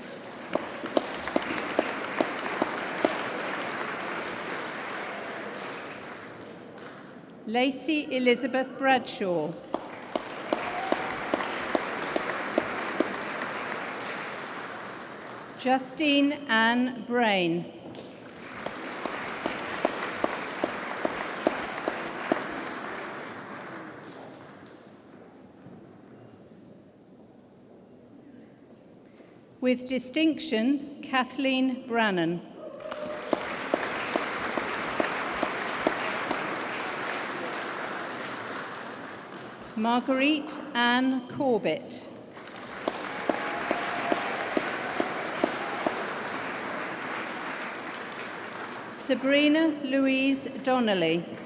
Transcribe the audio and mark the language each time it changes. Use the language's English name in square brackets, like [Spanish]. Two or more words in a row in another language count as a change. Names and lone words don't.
[English] Lacey Elizabeth Bradshaw. Justine Ann Brain. With distinction, Kathleen Brannan. Marguerite Ann Corbett. Sabrina Louise Donnelly.